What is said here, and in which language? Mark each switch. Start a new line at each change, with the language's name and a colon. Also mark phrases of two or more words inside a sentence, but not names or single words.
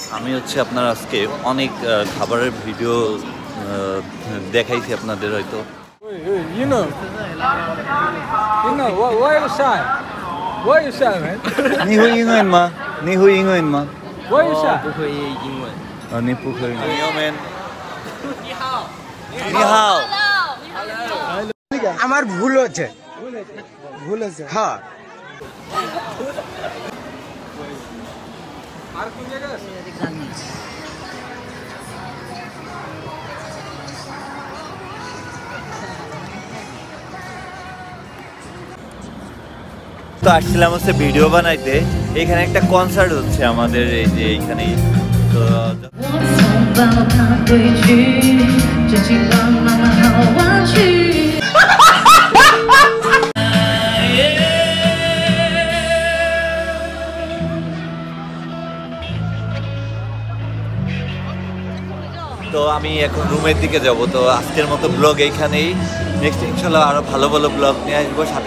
Bangla: আমি হচ্ছে আপনার আজকে অনেক খাবারের ভিডিও দেখাইছি আপনাদের হয়তো।
English: You know, why you shy? Why you shy, man?
Chinese: 你会英文吗？你会英文吗？
English: Why you shy?
Chinese: 不会英文。啊，你不会。你好，man。你好。你好。
Bangla: আমার ভুল হচ্ছে হ্যাঁ তো আসছিলাম হচ্ছে ভিডিও বানাইতে, এখানে একটা কনসার্ট হচ্ছে আমাদের এই যে এইখানেই। তো
Chinese: 我从报他回去，真情帮妈妈好委屈。
Bangla: তো আমি এখন রুমের দিকে যাব। তো আজকের মতো ব্লগ এইখানেই, নেক্সট
Arabic: إن شاء الله
Bangla: আরও ভালো ভালো ব্লগ নিয়ে আসবো।